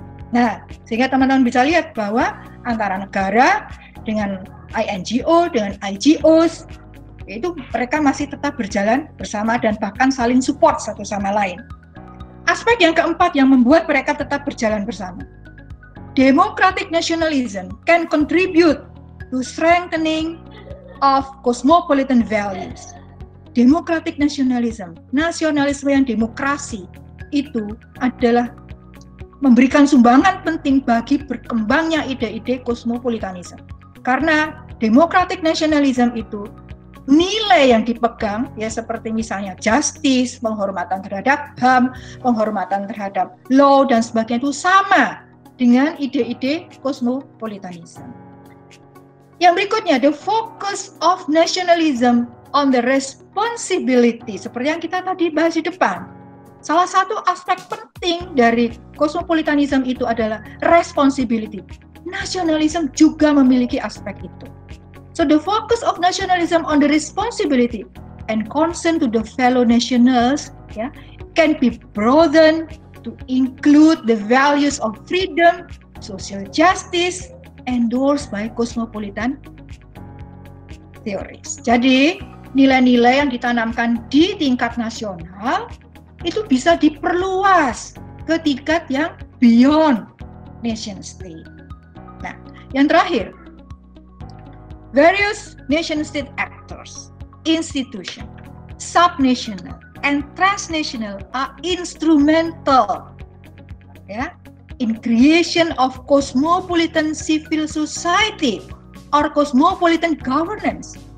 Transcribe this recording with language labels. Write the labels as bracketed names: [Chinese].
[Indonesian] Nah, sehingga teman-teman bisa lihat bahwa antara negara dengan INGO dengan IGOs itu mereka masih tetap berjalan bersama dan bahkan saling support satu sama lain. Aspek yang keempat yang membuat mereka tetap berjalan bersama. [English] Democratic nationalism can contribute to strengthening of cosmopolitan values. Democratic nationalism, [Indonesian] nasionalisme yang demokrasi, itu adalah memberikan sumbangan penting bagi berkembangnya ide-ide kosmopolitanisme. Karena democratic nationalism itu nilai yang dipegang, ya seperti misalnya justice, penghormatan terhadap HAM, penghormatan terhadap law, dan sebagainya itu sama dengan ide-ide kosmopolitanisme. Yang berikutnya, [English] the focus of nationalism on the responsibility, [Indonesian] seperti yang kita tadi bahas di depan. Salah satu aspek penting dari kosmopolitanisme itu adalah responsibility. Nasionalisme juga memiliki aspek itu. [English] So the focus of nationalism on the responsibility and concern to the fellow nationals, ya, can be broadened to include the values of freedom, social justice, endorsed by cosmopolitan theories. [Indonesian] Jadi nilai-nilai yang ditanamkan di tingkat nasional itu bisa diperluas ke tingkat yang beyond nation state. [English] Nah, yang terakhir, various nation state actors, institution, subnational, and transnational are instrumental, ya, in creation of cosmopolitan civil society or cosmopolitan governance.